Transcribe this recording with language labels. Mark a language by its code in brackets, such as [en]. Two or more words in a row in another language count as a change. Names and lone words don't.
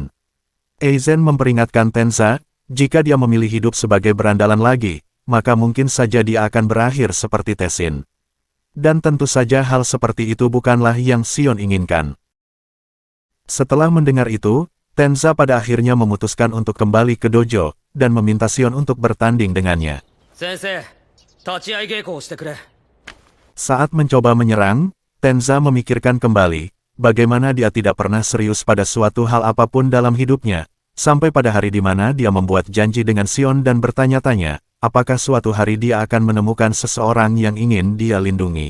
[id] Eizen memperingatkan Tenza, jika dia memilih hidup sebagai berandalan lagi, maka mungkin saja dia akan berakhir seperti Tessin. Dan tentu saja hal seperti itu bukanlah yang Sion inginkan. Setelah mendengar itu, Tenza pada akhirnya memutuskan untuk kembali ke dojo, dan meminta Sion untuk bertanding dengannya. [ja] 先生、立ち合い稽古をしてくれ。 [id] Saat mencoba menyerang, Tenza memikirkan kembali, bagaimana dia tidak pernah serius pada suatu hal apapun dalam hidupnya, sampai pada hari di mana dia membuat janji dengan Sion dan bertanya-tanya, apakah suatu hari dia akan menemukan seseorang yang ingin dia lindungi.